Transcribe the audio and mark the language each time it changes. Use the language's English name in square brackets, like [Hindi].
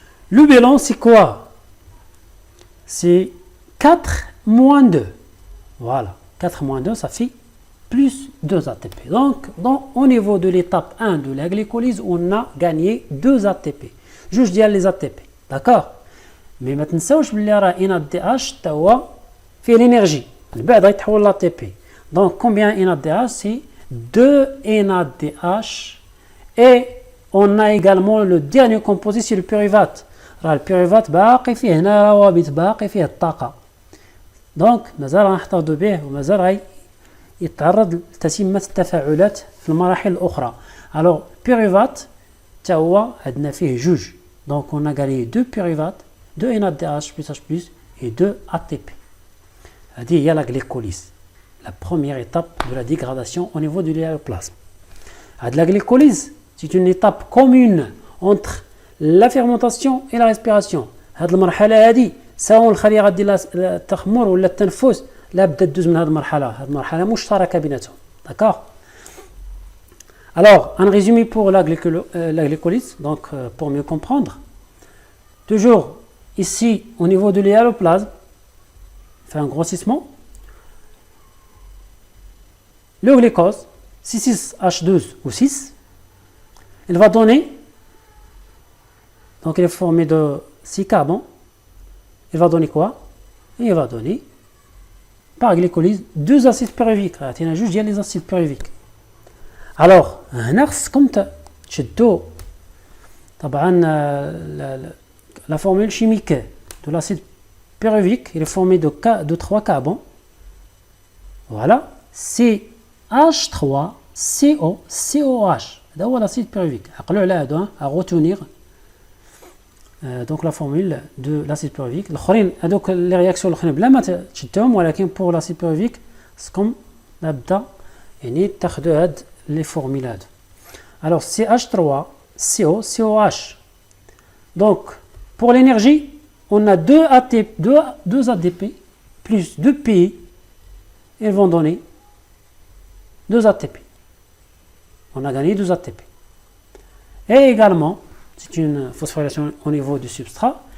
[French] Le bilan, c'est quoi? C'est 4 moins 2. Voilà. 4 moins 2, ça fait plus 2 ATP. Donc, au niveau de l'étape 1 de la glycolyse, on a gagné 2 ATP. Juge [Arabic] ديال [French] les ATP. D'accord. [Arabic] Mais ما تنساوش بلي راه NADH تا هو فيه l'énergie. من بعد غيتحول ل ATP. [French] Donc, combien NADH? C'est 2 NADH. Et on a également le dernier composé, c'est le pyruvate. [Arabic] راه البيروفات باقي فيه هنا روابط، باقي فيه الطاقة. دونك مازال غنحتفظوا به ومازال يتعرض لتتمة التفاعلات في المراحل الأخرى. [French] alors pyruvate [Arabic] تا هو عندنا فيه جوج. [French] donc on a gagné 2 pyruvate 2 NADH plus H plus et 2 ATP. Il y a la glycolyse, la première étape de la dégradation au niveau de l'hélioplasme. La glycolyse, c'est une étape commune entre la fermentation et la respiration. [Arabic] هذه المرحلة هذه سواء الخلية غادي التخمر ولا التنفس لا بد تدوز من هذه المرحلة مشتركة بيناتهم. [French] D'accord? Alors, un résumé pour la glycolyse, donc pour mieux comprendre. Toujours ici, au niveau de l'hélioplasme, fait un grossissement. Le glucose, C6H12 ou 6, il va donner, donc il est formé de 6 carbone, il va donner quoi? Il va donner, par glycolyse, 2 acides pyruviques. Il y a juste les acides pyruviques. Alors, [Arabic] هنا خصكم تشدوا طبعا [French] la formule chimique de l'acide pyruvique, il est formé de 3 carbone. Voilà, CH3COCOH. [Arabic] هذا هو [French] l'acide pyruvique. [Arabic] عقلوا على هذا [French] à retenir donc la formule de l'acide pyruvique. [Arabic] الاخرين هذوك [French] les réactions [Arabic] الاخرين بلا ما تشدوهم ولكن [French] pour l'acide pyruvique [Arabic] خصكم نبدا يعني تاخذوا هاد [French] les formules. Alors CH3COCOH. Donc pour l'énergie, on a 2 ADP plus 2 PI. Ils vont donner 2 ATP. On a gagné 2 ATP. Et également, c'est une phosphorylation au niveau du substrat.